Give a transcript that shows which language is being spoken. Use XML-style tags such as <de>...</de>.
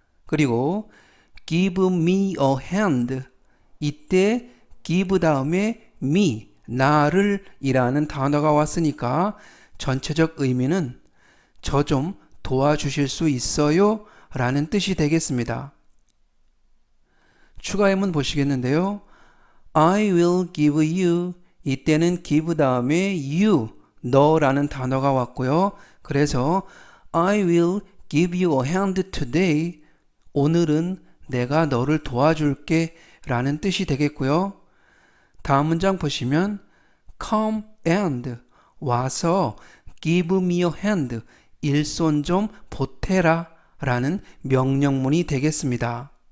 <ko>그리고</ko> <en>give me a hand,</en> <ko>이때 give 다음에 me, 나를 이라는 단어가 왔으니까 전체적 의미는 저 좀 도와주실 수 있어요? 라는 뜻이 되겠습니다. 추가 예문 보시겠는데요.</ko> <en>I will give you,</en> <ko>이때는 give 다음에 you, 너라는 단어가 왔고요. 그래서</ko> <en>I will give you a hand today,</en> <ko>오늘은 내가 너를 도와줄게 라는 뜻이 되겠고요. 다음 문장 보시면</ko> <en>come and,</en> <ko>와서</ko> <en>give me a hand,</en> <ko>일손 좀 보태라 라는 명령문이 되겠습니다.</ko>